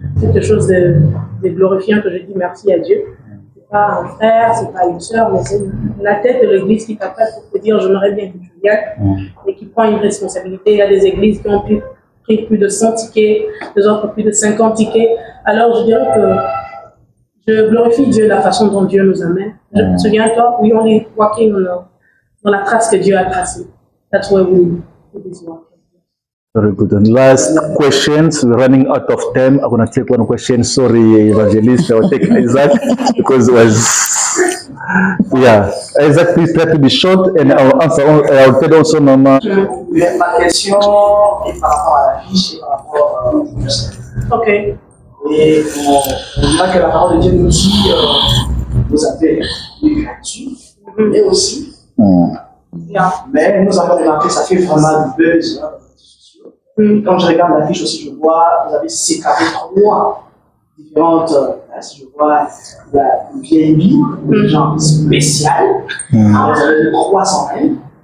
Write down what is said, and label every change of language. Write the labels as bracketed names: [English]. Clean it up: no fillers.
[French] C'est quelque chose de glorifiant que je dis merci à Dieu. C'est pas un frère, c'est pas une sœur, mais c'est la tête de l'église qui t'appelle pour te dire j'aimerais bien que tu viennes et qui prend une responsabilité. Il y a des églises qui ont pris plus de 100 tickets, des autres plus de 50 tickets. Alors je dirais que je glorifie Dieu de la façon dont Dieu nous amène. Je me souviens, toi, [English] we only walking [French] dans la trace que Dieu a tracée. [English] That's where we is walking. Very good. And last questions. We're running out of time. I'm going to take one question. Sorry, Evangelist. I will take Isaac because it was. Yeah. Isaac, please try to be short and I'll answer. I'll tell also Mama. [French] Ma question est par rapport à la fiche et par rapport au Ok. Et on voit que la parole de Dieu nous dit, vous avez les gratuits, mais aussi, Mais nous avons remarqué que ça fait vraiment du buzz. Hein, quand je regarde l'affiche aussi, je vois, vous avez séparé 3 différentes, si je vois la VIP, les gens spéciales, alors vous avez 300 même.